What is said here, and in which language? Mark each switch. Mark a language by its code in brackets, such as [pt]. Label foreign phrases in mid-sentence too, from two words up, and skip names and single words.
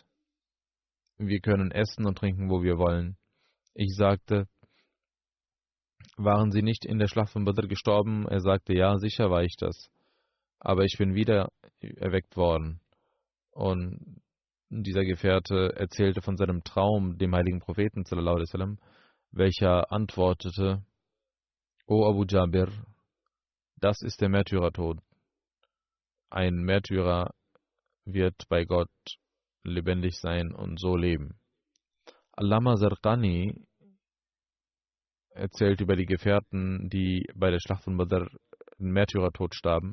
[de] Wir können essen und trinken, wo wir wollen. Ich sagte: Waren Sie nicht in der Schlacht von Badr gestorben? Er sagte: Ja, sicher war ich das. Aber ich bin wieder erweckt worden. Und dieser Gefährte erzählte von seinem Traum dem heiligen Propheten, [ar] صلى الله عليه وسلم, [de] welcher antwortete: O Abu Jabir, das ist der Märtyrertod. Ein Märtyrer wird bei Gott lebendig sein und so leben. Allama Zarqani erzählt über die Gefährten, die bei der Schlacht von Badr den Märtyrertod starben.